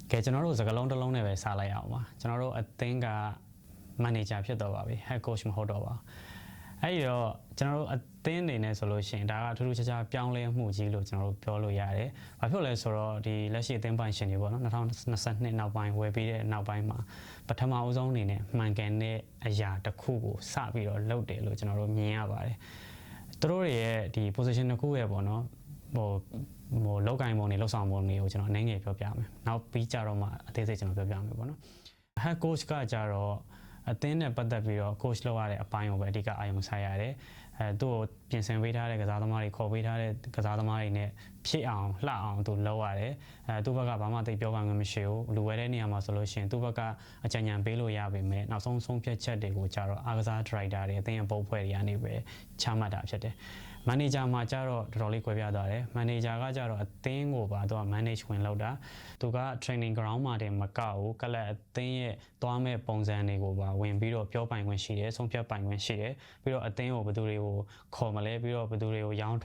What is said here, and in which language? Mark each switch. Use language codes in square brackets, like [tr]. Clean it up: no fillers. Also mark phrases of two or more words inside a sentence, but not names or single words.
[my] ကဲကျွန်တော်တို့စကားလုံးတစ်လုံးနဲ့ပဲစားလိုက်အောင်ပါကျွန်တော်တို့အသင်းက manager ဖြစ်တော့ပါပြီ [en] head coach [my] မဟုတ်တော့ပါအဲ့ဒီတော့ကျွန်တော်တို့အသင်းအနေနဲ့ဆိုလို့ရှိရင်ဒါကထူးထူးခြားခြားပြောင်းလဲမှုကြီး လို့ကျွန်တော်တို့ပြောလို့ရတယ်။ဘာဖြစ်လဲဆိုတော့ဒီလက်ရှိအသင်းပိုင်ရှင်တွေပေါ့နော်2022နောက်ပိုင်းဝယ်ပြီးတဲ့နောက်ပိုင်းမှာပထမအဦးဆုံးအနေ နဲ့မှန်ကန်တဲ့အရာတစ်ခုကိုစပြီးတော့လုပ်တယ်လို့ကျွန်တော်တို့မြင်ရပါတယ်။သူတို့ရဲ့ဒီ position တစ်ခုရဲ့ပေါ့နော်ဟိုလောက်ကင်ပုံတွေလောက်ဆောင်ပုံတွေကိုကျွန်တော်အနေငယ်ပြောပြမယ်။နောက်ပြီးကြတော့မှအသေးစိတ်ကျွန်တော်ပြောပြမယ်ပေါ့နော်။ [en] head coach [my] ကကြတော့အသင်းနဲ့ပတ်သက်ပြီးတော့ coach လုပ်ရတဲ့အပိုင်းကိုပဲအဓိကအာရုံစိုက်ရတယ်။သူ့ကိုပြင်ဆင်ပေးထားတဲ့ကစားသမားတွေခေါ်ပေးထားတဲ့ကစားသမားတွေနဲ့ဖြစ် အောင်လှအောင်သူလုပ်ရတယ်။သူ့ဘက်ကဘာမှသိပြောပါမှမရှိဘူး။လူဝဲတဲ့နေရာမှာဆိုလို့ရှိရင်သူ့ဘက်ကအကြံဉာဏ်ပေးလို့ရပေမဲ့နောက်ဆုံးဆုံးဖြတ်ချက်တွေကိုကြတော့အားကစား director တွေအသင်းရဲ့ပုံဖွဲ့တွေကနေပဲချမှတ်တာဖြစ်တယ်။ manager မှာကြတော့တော်တော်လေးကွဲပြားသွားတယ်။ manager ကကြတော့အသင်းကိုပါသူက manage ဝင်လုပ်တာ။သူက [en] training ground [my] မှာတင်မကောက်ဘူး။ကလပ်အသင်းရဲ့သွားမဲ့ပုံစံတွေကိုပါဝင်ပြီးတော့ပြောပိုင်ခွင့်ရှိတယ်။ဆုံးဖြတ်ပိုင်ခွင့်ရှိတယ်။ပြီးတော့အသင်းကိုဘယ်သူတွေကိုခေါ်မလဲပြီးတော့ဘယ်သူတွေကိုရောင်း